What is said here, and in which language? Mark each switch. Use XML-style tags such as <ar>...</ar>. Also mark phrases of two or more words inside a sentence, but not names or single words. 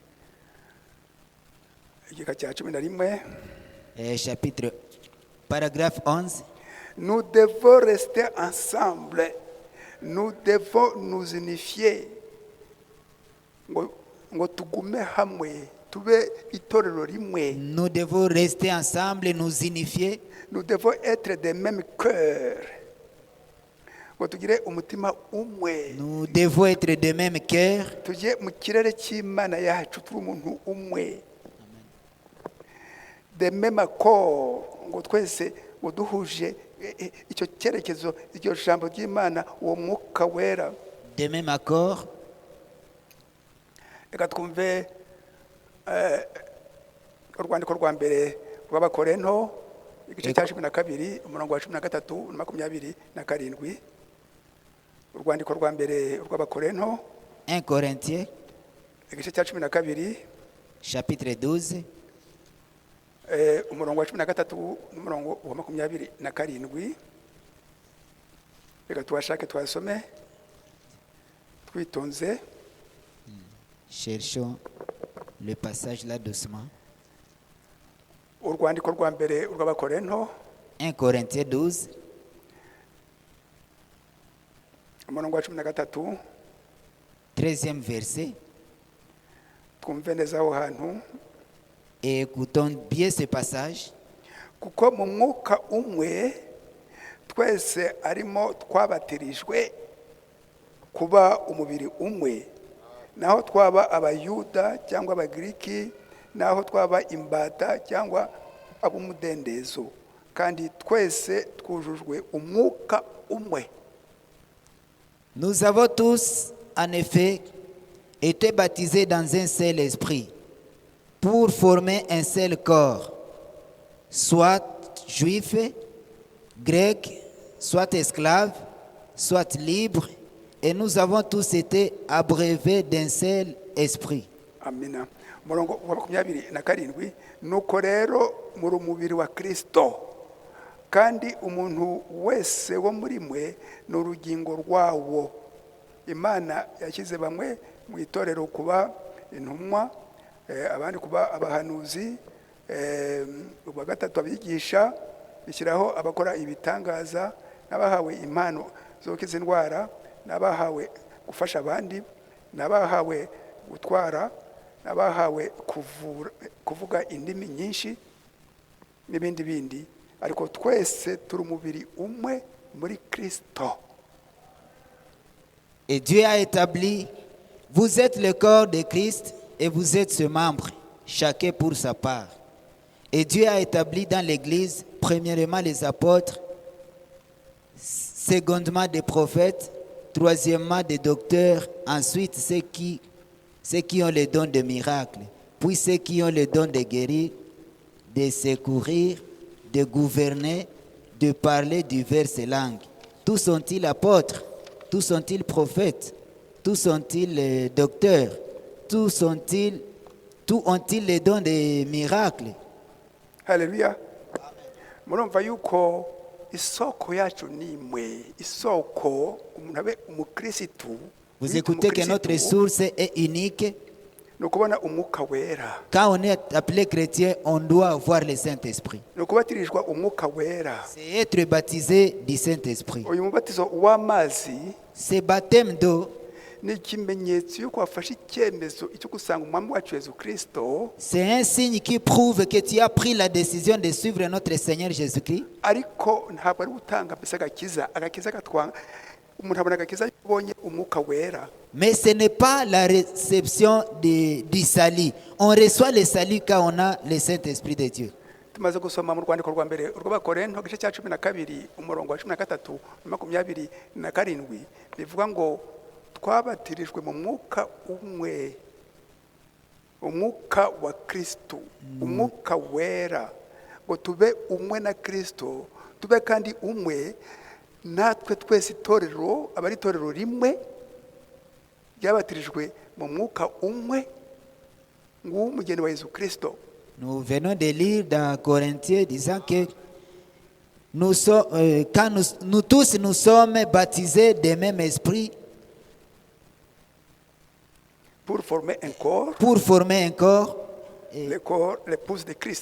<rw>Igika cya 11.</rw> <fr>Chapitre, paragraphe 11. Nous devons rester ensemble. Nous devons nous unifier.</fr> <rw>Ngo tugume hamwe, tube itorero rimwe.</rw> <fr>Nous devons rester ensemble et nous unifier. Nous devons être des mêmes cœurs.</fr> <rw>Ngo tugire umutima umwe.</rw> <fr>Nous devons être de même cœur.</fr> <rw>Tujye mu kirere cy'Imana yacu turi umuntu umwe.</rw> <fr>De même accord.</fr> <rw>Ngo twese ngo duhuje icyo cyerekezo, iryo jambo ry'Imana, uwo mwuka wera.</rw> <fr>De même accord.</fr> <rw>Reka twumve urwandiko rwa mbere rw'Abakorinto, igice cya 12, umurongo wa 13 na 27. Urwandiko rwa mbere rw'Abakorinto, 1 Corinthiens, igice cya 12,</rw> <fr>chapitre 12,</fr> <rw>umurongo wa 13 n'umurongo wa 27. Reka tuhashake twasome twitonze.</rw> <fr>Cherchons le passage là doucement.</fr> <rw>Urwandiko rwa mbere rw'Abakorinto, 1 Corinthiens 12, umurongo wa 13.</rw> <fr>13e verset.</fr> <rw>Twumve neza aho hantu.</rw> <fr>Et écoutons bien ce passage.</fr> <rw>Kuko mu mwuka umwe twese arimo twabatirijwe kuba umubiri umwe, naho twaba abayuda cyangwa abagiriki, naho twaba imbata cyangwa ab'umudendezo, kandi twese twujujwe umwuka umwe.</rw> <fr>Nous avons tous, en effet, été baptisés dans un seul esprit, pour former un seul corps, soit juifs, grecs, soit esclaves, soit libres, et nous avons tous été abreuvés d'un seul esprit.</fr> <rw>Amina. Umurongo wa 27. Nuko rero muri umubiri wa Kristo, kandi umuntu wese wo muri mwe ni urugingo rwawo. Imana yashyize bamwe mu itorero kuba intumwa, abandi kuba abahanuzi, ubwa gatatu abigisha, bishyiraho abakora ibitangaza, n'abahawe impano zo gukiza indwara, n'abahawe gufasha abandi, n'abahawe gutwara, n'abahawe kuvuga indimi nyinshi n'ibindi bindi, ariko twese turi umubiri umwe muri Kristo.</rw> <fr>Et Dieu a établi, vous êtes le corps de Christ et vous êtes ce membre, chacun pour sa part. Et Dieu a établi dans l'Église, premièrement les apôtres, secondement des prophètes, troisièmement des docteurs, ensuite ceux qui ont le don de miracles, puis ceux qui ont le don de guérir, de secourir, de gouverner, de parler diverses langues. Tous sont-ils apôtres? Tous sont-ils prophètes? Tous sont-ils docteurs? Tous ont-ils les dons des miracles?</fr> <rw>Haleluya. Murumva yuko isoko yacu ni imwe, isoko umuntu abe umukristu.</rw> <fr>Vous écoutez que notre source est unique.</fr> <rw>No kubona umwuka wera.</rw> <fr>Quand on est appelé chrétien, on doit avoir le Saint-Esprit.</fr> <rw>No kubatirijwe umwuka wera.</rw> <fr>C'est être baptisé du Saint-Esprit.</fr> <rw>Uyu mubatizo w'amazi,</rw> <fr>Ce baptême d'eau,</fr> <rw>ni ikimenyetso yuko wafashe icyemezo cyo gusanga umwami wacu Yesu Kristo,</rw> <fr>c'est un signe qui prouve que tu as pris la décision de suivre notre Seigneur Jésus-Christ.</fr> <rw>ariko ntabwo ari gutanga mbese agakiza gatwanga. Umuntu abona agakiza yabonye umwuka wera.</rw> <fr>Mais ce n'est pas la réception du salut. On reçoit le salut quand on a le Saint-Esprit de Dieu.</fr> <rw>Tumaze gusoma mu rwandiko rwa mbere rw'Abakorinto igice cya 12 umurongo wa 13 na 27 bivuga ngo twabatirijwe mu mwuka umwe, umwuka wa Kristo, umwuka wera, ngo tube umwe na Kristo, tube kandi umwe natwe twese itorero, abari itorero rimwe ryabatirijwe mu mwuka umwe ng'umugeni wa Yesu Kristo.</rw> <fr>Nous venons de lire dans Corinthiens disant que quand nous tous nous sommes baptisés du même esprit Pour former un corps, le corps, l'épouse de Christ.</fr>